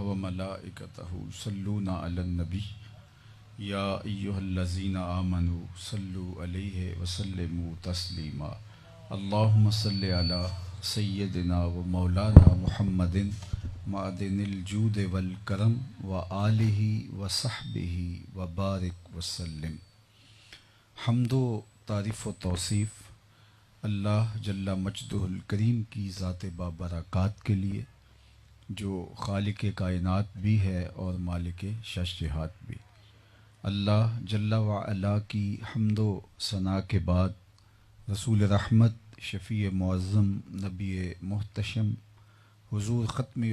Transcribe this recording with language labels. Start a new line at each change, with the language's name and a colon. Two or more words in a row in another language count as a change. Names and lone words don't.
Arabic: و ملائکتہ یصلون علی النبی یا ایہا الذین آمنوا صلوا علیہ وسلموا تسلیما. اللہم صلی علی سیدنا و مولانا محمد معدن الجود والکرم و آلہ و صحبہ و بارک وسلم.
Urdu: حمد و تعریف و توصیف اللہ
Arabic: جل مجدہ الکریم
Urdu: کی ذات بابرکات کے لیے، جو خالق کائنات بھی ہے اور مالک شش جہات بھی. اللہ
Arabic: جل وعلا
Urdu: کی حمد و ثناء کے بعد رسول رحمت، شفیع معظم، نبی محتشم، حضور ختم